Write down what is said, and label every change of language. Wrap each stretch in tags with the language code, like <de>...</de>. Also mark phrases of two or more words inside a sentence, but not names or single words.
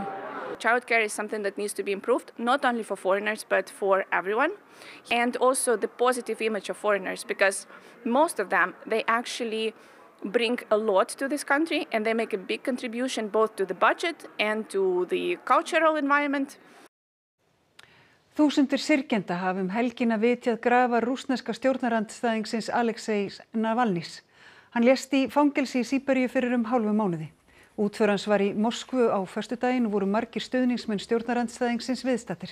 <en>Childcare is something that needs to be improved, not only for foreigners, but for everyone. And also the positive image of foreigners, because most of them, they actually bring a lot to this country and they make a big contribution both to the budget and to the cultural environment.</en> <is>Þúsundir syrgjenda hafa helgina vitjað grafa rússneska stjórnarandstæðingsins Alexeis Navalnys. Hann lést í fangelsi í Síberíu fyrir hálfum mánuði. Útför hans var í Moskvu á föstudaginn og voru margir stuðningsmenn stjórnarandstæðingsins viðstaddir.</is>